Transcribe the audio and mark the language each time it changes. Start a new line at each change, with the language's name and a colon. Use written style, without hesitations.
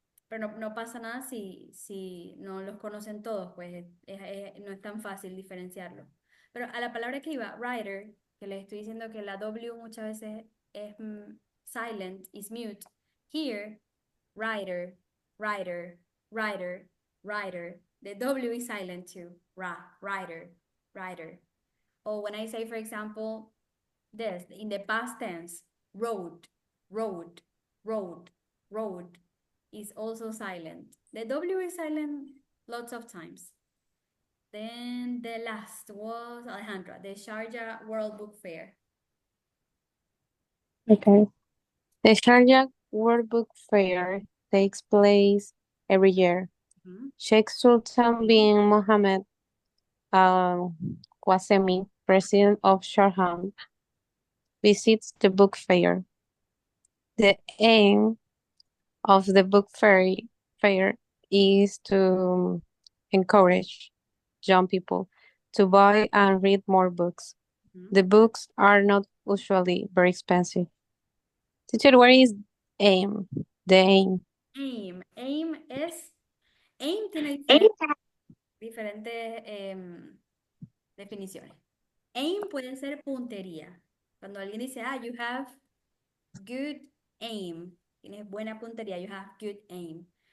Spanish: Pero no pasa nada si no los conocen todos, pues no es tan fácil diferenciarlo. Pero a la palabra que iba, writer, que les estoy diciendo que la W muchas veces es silent,
English: is mute. Here, writer, writer, writer, writer. The W is silent too. Writer, writer. Or when I say, for example, this, in the past tense, road, road, road, road is also silent. The W is silent lots of times. Then the last was Alejandra, the Sharjah World Book Fair. Okay. The Sharjah World Book Fair takes place every year. Mhm. Sheikh Sultan bin Mohammed Al Qasemi, president of Sharjah, visits the book fair. The aim of the book fair is to encourage young people to buy and read more books. Mhm. The books are not usually very expensive. Teacher, what is aim? The aim. Aim.
Spanish: Aim tiene diferentes definiciones. Aim puede ser puntería. Cuando alguien dice,
English: you have good aim,
Spanish: tienes buena puntería, you have good aim.